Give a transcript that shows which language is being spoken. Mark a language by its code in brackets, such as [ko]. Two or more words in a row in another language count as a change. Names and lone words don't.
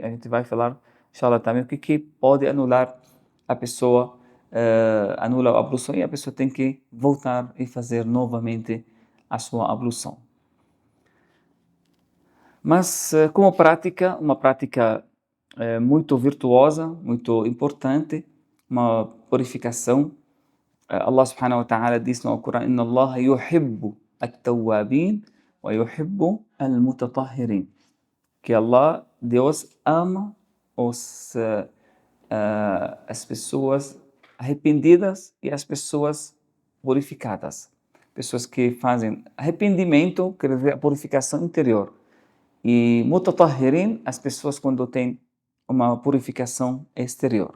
[pt] A gente vai falar, inshallah, também o que pode anular a pessoa, anula a ablução e a pessoa tem que voltar e fazer novamente a sua ablução. Mas como prática, uma prática muito virtuosa, muito importante, uma purificação. [ar] الله سبحانه وتعالى [pt] diz no Corão: [ar] إن الله يحب التوابين ويحب المتطهرين. [pt] Que Allah, Deus, ama as pessoas arrependidas e as pessoas purificadas. Pessoas que fazem arrependimento, quer dizer, a purificação interior. E mutatahhirin, as pessoas quando têm uma purificação exterior.